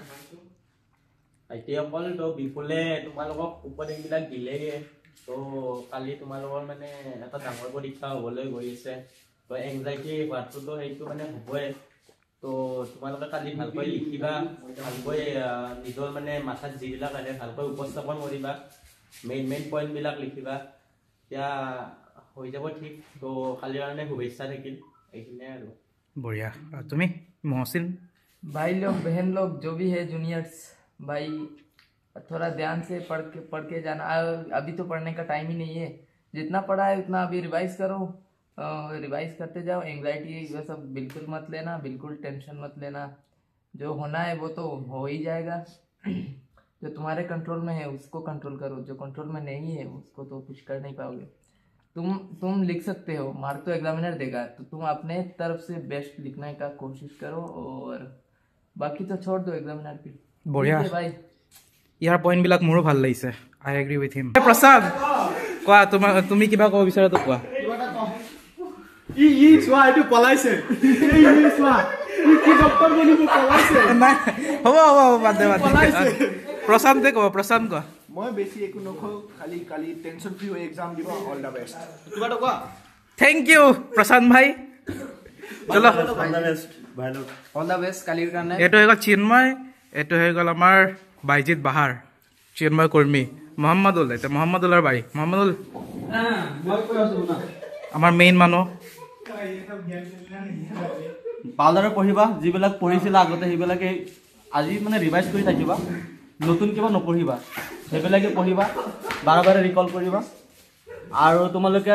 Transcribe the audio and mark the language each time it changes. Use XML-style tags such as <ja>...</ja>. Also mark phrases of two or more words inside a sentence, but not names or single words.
<as>আইটিএকল তো বিপুলে তোমালোকক উপদেশবিলাক দিলেগে তো কালি তোমালোকৰ মানে এটা ডাঙৰ পৰীক্ষা হ'বলৈ গৈ আছে তো এংজাইটি হোৱাটোতো সেইটো মানে হ'বই তো তোমালোকে কালি ভালকৈ লিখিবা ভালকৈ নিজৰ মানে মাথাত যিবিলাক আহে ভালকৈ উপস্থাপন কৰিবা মেইন পইণ্টবিলাক লিখিবা এতিয়া হৈ যাব ঠিক তো কালিৰ কাৰণে শুভেচ্ছা থাকিল এইখিনিয়ে আৰু</as> <hi>बढ़िया तुम्हें मोहसिन भाई लोग बहन लोग जो भी है जूनियर्स भाई थोड़ा ध्यान से पढ़ के जाना अभी तो पढ़ने का टाइम ही नहीं है जितना पढ़ा है उतना अभी रिवाइज करो रिवाइज करते जाओ एंग्जाइटी ये सब बिल्कुल मत लेना बिल्कुल टेंशन मत लेना जो होना है वो तो हो ही जाएगा जो तुम्हारे कंट्रोल में है उसको कंट्रोल करो जो कंट्रोल में नहीं है उसको तो कुछ कर नहीं पाओगे तुम लिख सकते हो मार्क तो एग्जामिनर देगा तो तुम अपने तरफ से बेस्ट लिखने का कोशिश करो और बाकी तो छोड़ दो एग्जामिनर पे बढ़िया भाई</hi> <as>ইয়াৰ পইণ্ট বিলাক মোৰো ভাল লাগিছে</as> <en>I agree with him</en> <as>প্ৰসাদ কোৱা তুমি কিবা ক'ব বিচাৰা তো কোৱা ই চোৱা এইটো পলাইছে ই চোৱা ই কি ডক্টৰ বনিব পলাইছে নাই হ'ব বাদ দে প্ৰশান্তে ক'ব প্ৰশান্ত কোৱা মই বেছি একো নকওঁ খালি কালি</as> <en>tension free</en> <as>হৈ এক্সাম দিব</as> <en>all the best</en> <as>কিবা এটা কোৱা</as> <en>thank you প্ৰশান্ত</en> <hi>भाई चलो</hi> <en>all the best</en> <as>কালিৰ কাৰণে এইটো হৈ গ'ল চিন্ময় এইটো হৈ গ'ল আমাৰ বাইজিত বাহাৰ চিন্ময় কৰ্মী মোহাম্মদুল এতিয়া মোহাম্মদুলৰ বাৰী মোহাম্মদুল আমাৰ মেইন মানুহ ভালদৰে পঢ়িবা যিবিলাক পঢ়িছিলা আগতে সেইবিলাকে আজি মানে ৰিভাইজ কৰি থাকিবা নতুন কিবা নপঢ়িবা সেইবিলাকে পঢ়িবা বাৰে ৰিকল কৰিবা আৰু তোমালোকে</as>